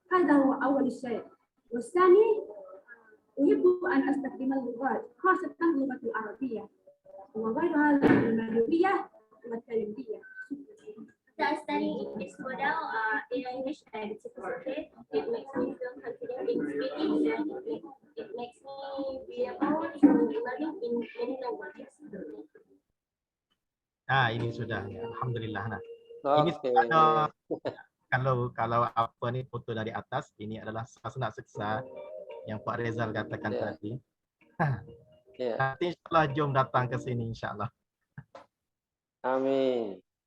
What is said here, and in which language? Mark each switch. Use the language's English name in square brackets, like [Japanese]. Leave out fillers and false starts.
[Arabic] هذا هو أول شيء، والثاني أحب أن أستخدم اللغات خاصة اللغة العربية وغيرها المغربية والتركية. [English] After studying this model, AIH and CPCK, it makes me feel confident in speaking and it makes me be able to learning in many languages. [Malay] Ini sudah ya. Alhamdulillah. Nah, ini kalau apa nih foto dari atas, ini adalah sasaran siksa yang Pak Rezal katakan tadi. Nanti insyaAllah jom datang ke sini insyaAllah. Amin.